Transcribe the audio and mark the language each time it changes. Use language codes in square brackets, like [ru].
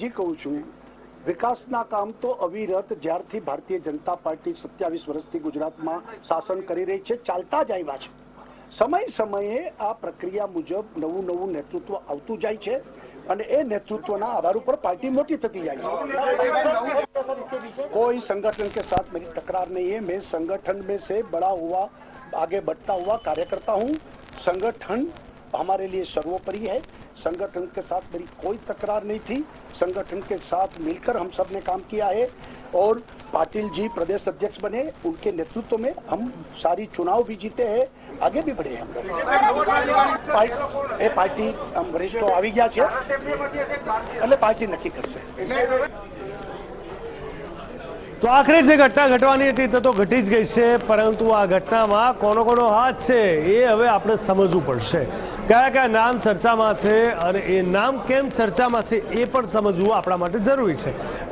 [gu] હજી કહું છું, વિકાસના કામ તો અવિરત જ્યારથી ભારતીય જનતા પાર્ટી 27 વર્ષથી ગુજરાતમાં શાસન કરી રહી છે ચાલતા જ આવ્યા છે। સમય સમયે આ પ્રક્રિયા મુજબ નવું નેતૃત્વ આવતું જાય છે અને એ નેતૃત્વના આધાર ઉપર પાર્ટી મોટી થતી જાય છે। [hi] कोई संगठन के साथ मेरी तकरार नहीं है। मैं संगठन में से बड़ा हुआ आगे बढ़ता हुआ कार्यकर्ता हूँ। संगठन हमारे लिए सर्वोपरि है। संगठन के साथ मेरी कोई तकरार नहीं थी। संगठन के साथ मिलकर हम सब ने काम किया है और पाटिल जी प्रदेश अध्यक्ष बने, उनके नेतृत्व में हम सारी चुनाव भी जीते हैं, आगे भी बढ़े हम लोग। पार्टी वरिष्ठों [gu] આવી ગયા છે એટલે પાર્ટી નક્કી કરશે। તો આખરે જે ઘટના ઘટવાની હતી તે તો ઘટી જ ગઈ છે, પરંતુ આ ઘટનામાં કોનો કોનો હાથ છે એ હવે આપણે સમજવું પડશે। કયા કયા નામ ચર્ચામાં છે અને એ નામ કેમ ચર્ચામાં છે એ પણ સમજવું આપણા માટે જરૂરી છે।